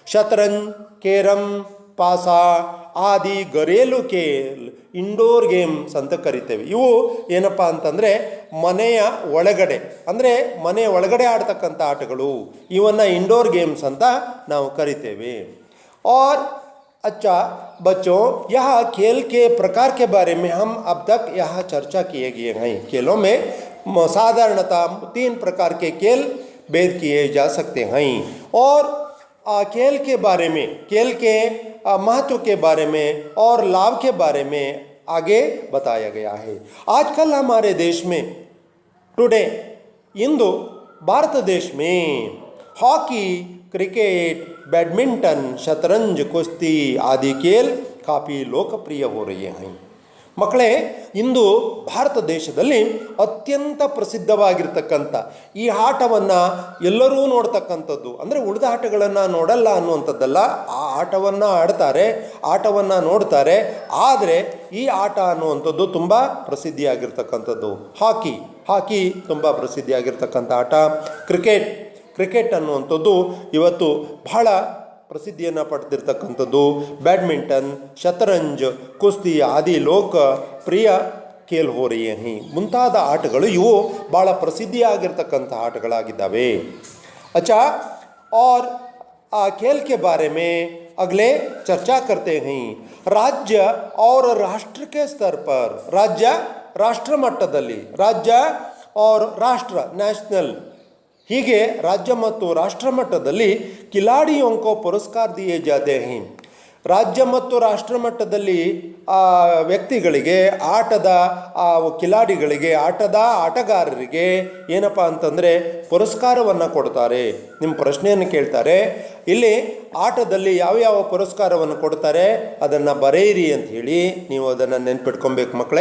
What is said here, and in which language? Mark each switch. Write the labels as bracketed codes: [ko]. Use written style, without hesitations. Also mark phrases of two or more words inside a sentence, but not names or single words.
[kn] ಶತರಂಜ್, ಕೇರಂ, ಪಾಸಾ [hi] आदि घरेलू खेल [en] indoor games [kn] ಅಂತ ಕರಿತೇವೆ. ಇವು ಏನಪ್ಪ ಅಂತಂದರೆ ಮನೆಯ ಒಳಗಡೆ, ಅಂದರೆ ಮನೆಯ ಒಳಗಡೆ ಆಡ್ತಕ್ಕಂಥ ಆಟಗಳು, ಇವನ್ನು [en] indoor games [kn] ಅಂತ ನಾವು ಕರಿತೇವೆ. [hi] और अच्छा बच्चों, यह खेल के प्रकार के बारे में हम अब तक यहाँ चर्चा किए गए हैं. खेलों में साधारणतः 3 प्रकार के खेल भेद किए जा सकते हैं और खेल के बारे में, खेल के महत्व के बारे में और लाभ के बारे में आगे बताया गया है. आजकल हमारे देश में टुडे इंदु भारत देश में हॉकी, क्रिकेट, बैडमिंटन, शतरंज, कुश्ती आदि खेल काफ़ी लोकप्रिय हो रहे हैं. [kn] ಮಕ್ಕಳೇ, ಇಂದು ಭಾರತ ದೇಶದಲ್ಲಿ ಅತ್ಯಂತ ಪ್ರಸಿದ್ಧವಾಗಿರ್ತಕ್ಕಂಥ ಈ ಆಟವನ್ನು ಎಲ್ಲರೂ ನೋಡ್ತಕ್ಕಂಥದ್ದು, ಅಂದರೆ ಉಳಿದ ಆಟಗಳನ್ನು ನೋಡಲ್ಲ ಅನ್ನುವಂಥದ್ದಲ್ಲ, ಆ ಆಟವನ್ನು ಆಡ್ತಾರೆ, ಆಟವನ್ನು ನೋಡ್ತಾರೆ. ಆದರೆ ಈ ಆಟ ಅನ್ನುವಂಥದ್ದು ತುಂಬ ಪ್ರಸಿದ್ಧಿಯಾಗಿರ್ತಕ್ಕಂಥದ್ದು. ಹಾಕಿ ತುಂಬ ಪ್ರಸಿದ್ಧಿಯಾಗಿರ್ತಕ್ಕಂಥ ಆಟ. ಕ್ರಿಕೆಟ್ ಅನ್ನುವಂಥದ್ದು ಇವತ್ತು ಬಹಳ ಪ್ರಸಿದ್ಧಿಯನ್ನು ಪಡೆದಿರ್ತಕ್ಕಂಥದ್ದು. [hi] बैडमिंटन, शतरंज, कुश्ती आदि लोकप्रिय खेल हो रहे हैं. [kn] ಮುಂತಾದ ಆಟಗಳು ಇವು ಭಾಳ ಪ್ರಸಿದ್ಧಿಯಾಗಿರ್ತಕ್ಕಂಥ ಆಟಗಳಾಗಿದ್ದಾವೆ. [hi] अच्छा, और खेल के बारे में अगले चर्चा करते हैं. राज्य और राष्ट्र के स्तर पर, [kn] ರಾಷ್ಟ್ರ ಮಟ್ಟದಲ್ಲಿ, ರಾಜ್ಯ और ರಾಷ್ಟ್ರ ನ್ಯಾಷನಲ್, ಹೀಗೆ ರಾಜ್ಯ ಮತ್ತು ರಾಷ್ಟ್ರ ಮಟ್ಟದಲ್ಲಿ [hi] खिलाड़ियों को पुरस्कार दिए जाते हैं. [kn] ರಾಜ್ಯ ಮತ್ತು ರಾಷ್ಟ್ರ ಮಟ್ಟದಲ್ಲಿ ವ್ಯಕ್ತಿಗಳಿಗೆ, ಕಿಲಾಡಿಗಳಿಗೆ, ಆಟಗಾರರಿಗೆ ಏನಪ್ಪ ಅಂತಂದರೆ ಪುರಸ್ಕಾರವನ್ನು ಕೊಡ್ತಾರೆ. ನಿಮ್ಮ ಪ್ರಶ್ನೆಯನ್ನು ಕೇಳ್ತಾರೆ, ಇಲ್ಲಿ ಆಟದಲ್ಲಿ ಯಾವ್ಯಾವ ಪುರಸ್ಕಾರವನ್ನು ಕೊಡ್ತಾರೆ ಅದನ್ನು ಬರೆಯಿರಿ ಅಂತ ಹೇಳಿ ನೀವು ಅದನ್ನು ನೆನ್ಪಿಟ್ಕೊಬೇಕು ಮಕ್ಕಳೇ.